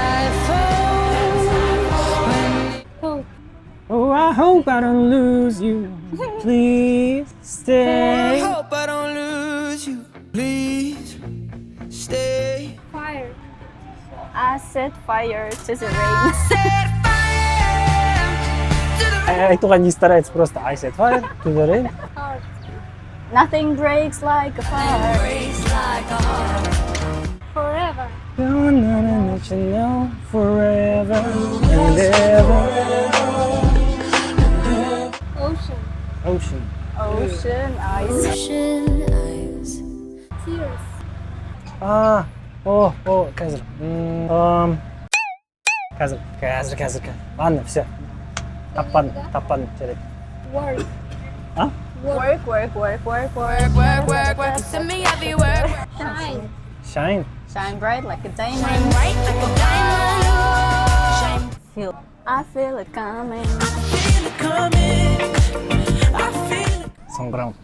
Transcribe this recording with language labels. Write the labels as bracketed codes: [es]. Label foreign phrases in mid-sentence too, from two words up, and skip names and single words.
[en] Hope. Oh, I hope I don't lose you. Please stay. Hope I don't lose you. Please stay. Fire. I set fire to the rain. [kk] Айтуға не [ru] старается просто. [en] I said fire to the rain. Heart. Nothing breaks like a fire. Forever. Gonna let you know forever and ever. Ocean. Ocean. Ocean eyes. Tears. [kk] Қазір. Қазір. [ru] Ладно, все. [kk] Таппадым, жарайды. [en] Work. А? Work. Send me everywhere. Shine. Shine. Shine bright like a diamond. Feel. I feel it coming. [kk] Соңғырау.